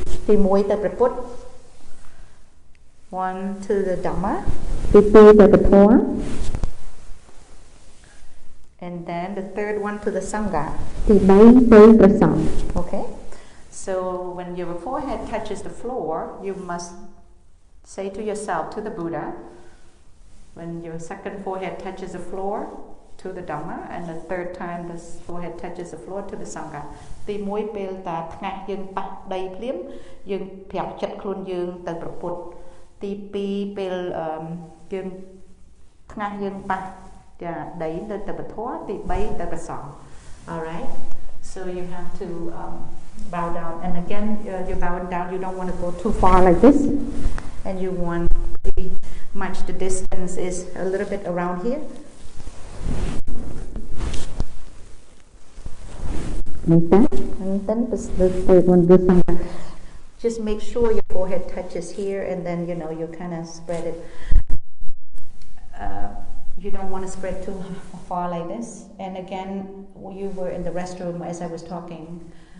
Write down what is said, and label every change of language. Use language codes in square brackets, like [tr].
[km] ទី1ទៅព្រះពុទ្ធ [en] 1 to the Dhamma. [km] ទី2ទៅព្រះធម៌ [en] And then the third one to the Sangha. [km] ទី3ទៅព្រះសង្ឃ Okay. [en] So when your forehead touches the floor, you must say to yourself, to the Buddha, when your second forehead touches the floor, to the Dhamma, and the third time the forehead touches the floor, to the Sangha. [km] ទី1ពេលតាថ្ងាសយើងប៉ះដីភ្លាមយើងប្រាប់ចិត្តខ្លួនយើងទៅព្រះពុទ្ធទី2ពេលយើងថ្ងាសយើងប៉ះដីទៅព្រះធម៌ទី3ទៅព្រះសង្ឃ [en] All right, so you have to bow down, and again you're bowing down, you don't want to go too far like this, and you want pretty much the distance is a little bit around here. Like that, and then the third one, just make sure your forehead touches here, and then you kind of spread it. You don't want to spread too far like this. And again, you were in the restroom as I was talking.